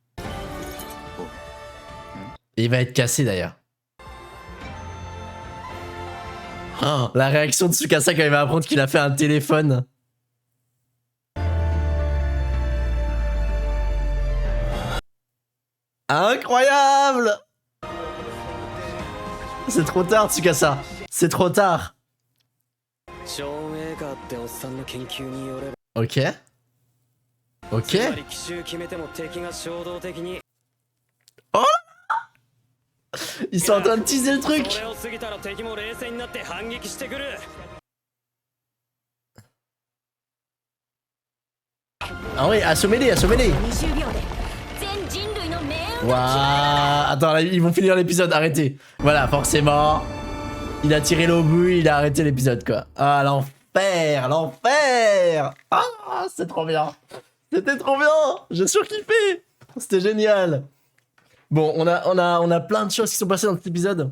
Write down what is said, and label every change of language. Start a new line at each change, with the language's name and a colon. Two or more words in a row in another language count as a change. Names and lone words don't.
French: Et il va être cassé d'ailleurs. Oh, la réaction de Tsukasa quand il va apprendre qu'il a fait un téléphone. Incroyable! C'est trop tard, Tsukasa. C'est trop tard.
Japanese: ショーン・エーカーっておっさんの研究によれば
French: Ok.
Japanese: つ
French: Ok.
Japanese: まり奇襲決めても敵が衝動的に
French: Ils sont en train de teaser le
Japanese: そ
French: truc.
Japanese: れを過ぎたら敵も冷静になって反撃してくる
French: Ah oui, assommez-les, assommez-les.
Japanese: 20 秒で全人類の命運
French: Waouh. Attends, là, ils vont finir l'épisode, arrêtez. Voilà, forcément. Il a tiré le but, il a arrêté l'épisode, quoi. Ah, l'enfer, l'enfer. Ah, c'est trop bien. C'était trop bien. J'ai surkiffé. C'était génial. Bon, on a plein de choses qui sont passées dans cet épisode.